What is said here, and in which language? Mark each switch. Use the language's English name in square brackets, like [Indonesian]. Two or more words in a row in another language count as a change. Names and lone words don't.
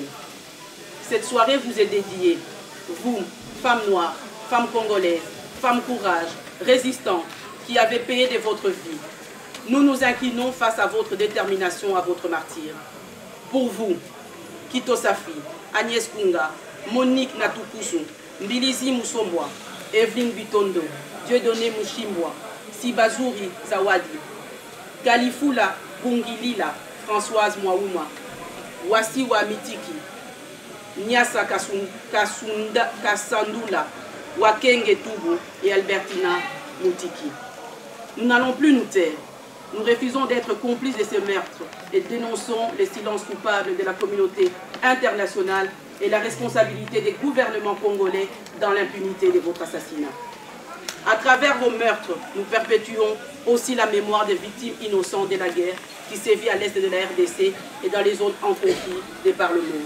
[French] Cette soirée vous est dédiée, vous, femmes noires, femmes congolaises, femmes courage, résistantes, qui avez payé de votre vie. Nous nous inclinons face à votre détermination, à votre martyre. Pour vous, Kito Safi, Agnès Kunga, Monique Natukusu, Mbilizi Musombwa, Evelyne Bitondo, Dieudonné Mouchimbwa, Sibazuri Zawadi, Kalifula Bungilila, Françoise Mwaouma, Wasiwa Mitiki, Nyasa Kasandula, Wakenge Toubou et Albertina Moutiki. Nous n'allons plus nous taire. Nous refusons d'être complices de ces meurtres et dénonçons les silences coupables de la communauté internationale et la responsabilité des gouvernements congolais dans l'impunité de votre assassinat. À travers vos meurtres, nous perpétuons aussi la mémoire des victimes innocentes de la guerre qui sévit à l'est de la RDC et dans les zones en conflit de par le monde.